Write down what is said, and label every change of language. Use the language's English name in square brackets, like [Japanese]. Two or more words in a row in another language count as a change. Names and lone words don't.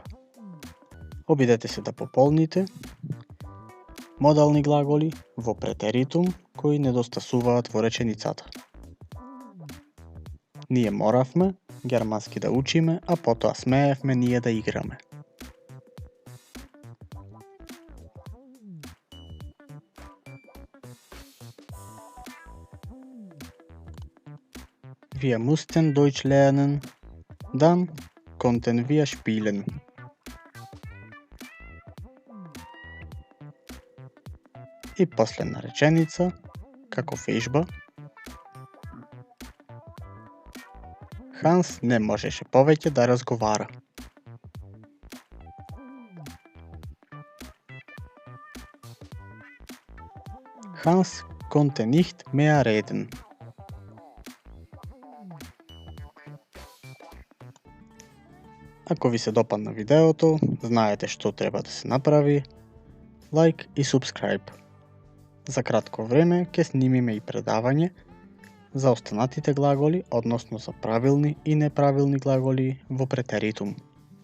[Macedonian] Обидете се да пополните модални глаголи во претеритум кои недостасуваат во реченицата. Ние моравме германски да учиме, а потоа смеевме ние да играме. [German] Wir mussten Deutsch lernen, dann konnten wir spielen. [Macedonian] И последна реченица, како вежба. Ханс не можеше повеќе да разговара. [German] Hans konnte nicht mehr reden. [Macedonian] Ако ви се допадна видеото, знаете што треба да се направи, лайк и subscribe. За кратко време ќе снимиме и предавање за останатите глаголи, односно за правилни и неправилни глаголи во претеритум.